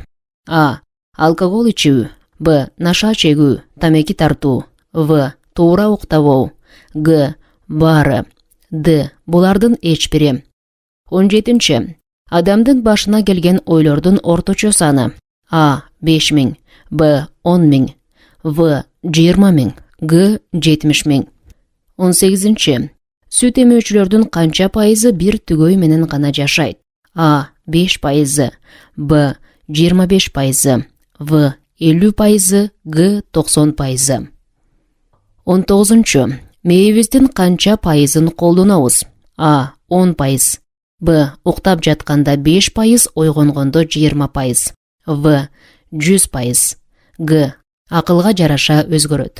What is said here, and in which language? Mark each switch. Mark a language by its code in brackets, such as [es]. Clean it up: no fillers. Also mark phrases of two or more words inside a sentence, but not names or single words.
[ky] А. Алкогол ичүү. Б. Наша чегүү, тамеки тартуу. В. Туура уктабоо. Г. Баары. Д. Булардын эч бири. 17. Адамдын башына келген ойлордун орточо саны? А. 5000. Б. 10.000. В. 20.000. Г. 70.000. 18. Сүт эмүүчүлөрдүн канча пайызы бир түгөй менен гана жашайт? А. 5%. Б. 25%. В. 50%. Г. 90%. 19. Мээбиздин канча пайызын колдонобуз? А. 10%. Б. Уктап жатканда 5%, ойгонгондо 20%. В. 100%. Г. Акылга жараша өзгөрөт.